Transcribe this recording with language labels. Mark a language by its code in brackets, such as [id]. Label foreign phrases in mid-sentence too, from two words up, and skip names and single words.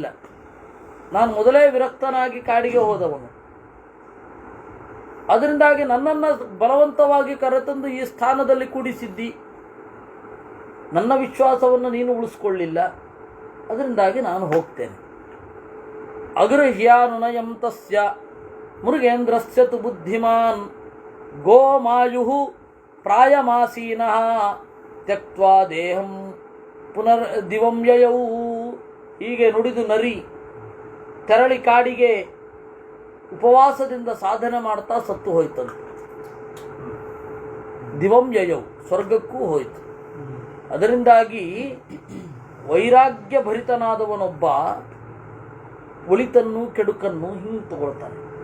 [kn] ನಾನು ಮೊದಲೇ ವಿರಕ್ತನಾಗಿ ಕಾಡಿಗೆ ಹೋದವನು. ಅದರಿಂದಾಗಿ ನನ್ನನ್ನು ಬಲವಂತವಾಗಿ ಕರೆತಂದು ಈ ಸ್ಥಾನದಲ್ಲಿ ಕೂಡಿಸಿದ್ದಿ. ನನ್ನ ವಿಶ್ವಾಸವನ್ನು ನೀನು ಉಳಿಸ್ಕೊಳ್ಳಿಲ್ಲ, ಅದರಿಂದಾಗಿ ನಾನು ಹೋಗ್ತೇನೆ. [sa] ಅಗೃಹ್ಯಾನುನಯಂ ತಸ್ಯ ಮೃಗೇಂದ್ರಸ್ಯ ತು ಬುದ್ಧಿಮಾನ್ ಗೋಮಾಯು ಪ್ರಾಯಮಾಸೀನಃ ತ್ಯಕ್ತ್ವಾ ದೇಹಂ ಪುನರ್ ದಿವಂ ಯಯೌ. [kn] ಹೀಗೆ ನುಡಿದು ನರಿ ತೆರಳಿ ಕಾಡಿಗೆ ಉಪವಾಸದಿಂದ ಸಾಧನೆ ಮಾಡ್ತಾ ಸತ್ತು ಹೋಯ್ತಂತೆ. [sa] ದಿವಂ ಯಯೌ, [kn] ಸ್ವರ್ಗಕ್ಕೂ ಹೋಯಿತು. ಅದರಿಂದಾಗಿ ವೈರಾಗ್ಯ ಭರಿತನಾದವನೊಬ್ಬ ಒಳಿತನ್ನು ಕೆಡುಕನ್ನು ಹಿಂಗೆ ತಗೊಳ್ತಾನೆ.